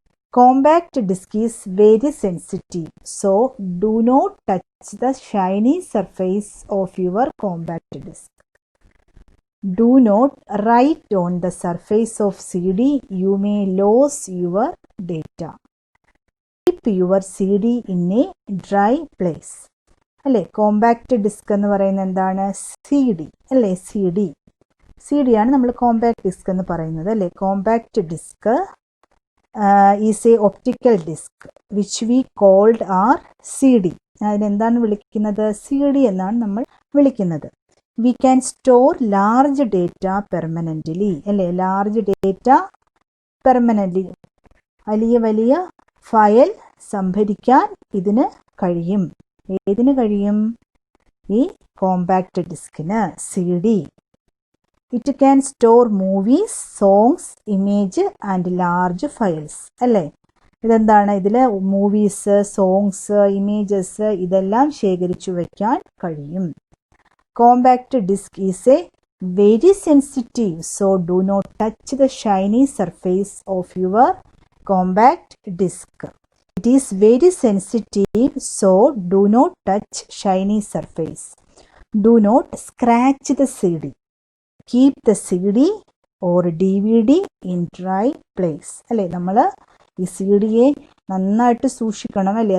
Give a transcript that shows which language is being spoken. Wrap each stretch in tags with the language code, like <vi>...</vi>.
<en>Compact disk is very sensitive, so do not touch the shiny surface of your compact disk. Do not write on the surface of CD, you may lose your data. Keep your CD in a dry place.</en> <ml>അല്ലേ, compact disk എന്ന് പറയുന്നത് എന്താണ്? CD അല്ലേ, C D ആണ് നമ്മൾ compact disk എന്ന് പറയുന്നത് അല്ലേ.</ml> <en>Compact disc is a optical disc which we called are CD.</en> <ml>അതിനെന്താണ് വിളിക്കുന്നത്? CD എന്നാണ് നമ്മൾ വിളിക്കുന്നത്.</ml> <en>we can store large data permanently</en> <ml>അല്ലേ,</ml> <en>large data permanently,</en> <ml>വലിയ ഫയൽ സംഭരിക്കാൻ ഇതിന് കഴിയും. ഏതിന് കഴിയും? ഈ compact ഡിസ്കിന്,</ml> <en>CD. It can store movies, songs, image and large files</en> <ml>അല്ലേ. ഇതെന്താണ്? ഇതിൽ മൂവീസ്, സോങ്സ്, ഇമേജസ് ഇതെല്ലാം ശേഖരിച്ചു വയ്ക്കാൻ കഴിയും.</ml> <en>Compact disc is a very sensitive, so do not touch the shiny surface of your compact disk. It is very sensitive, so do not touch shiny surface. Do not scratch the CD. Keep the CD or DVD in dry place.</en> <ml>അല്ലേ, നമ്മൾ ഈ CD യെ നന്നായിട്ട് സൂക്ഷിക്കണം അല്ലേ.</ml>